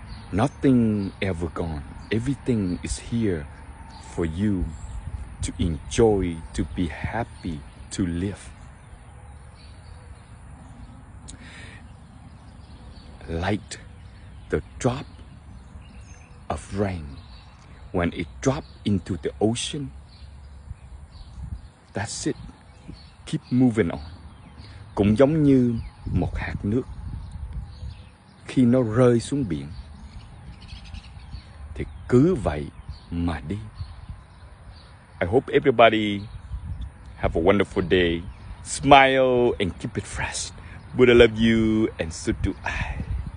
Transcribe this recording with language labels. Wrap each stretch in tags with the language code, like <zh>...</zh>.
<en>Nothing ever gone. Everything is here for you to enjoy, to be happy, to live. Like the drop of rain, when it drops into the ocean, that's it. Keep moving on.</en> <vi>Cũng giống như một hạt nước khi nó rơi xuống biển thì cứ vậy mà đi.</vi> <en>I hope everybody have a wonderful day. Smile and keep it fresh. Buddha love you, and so do I.</en>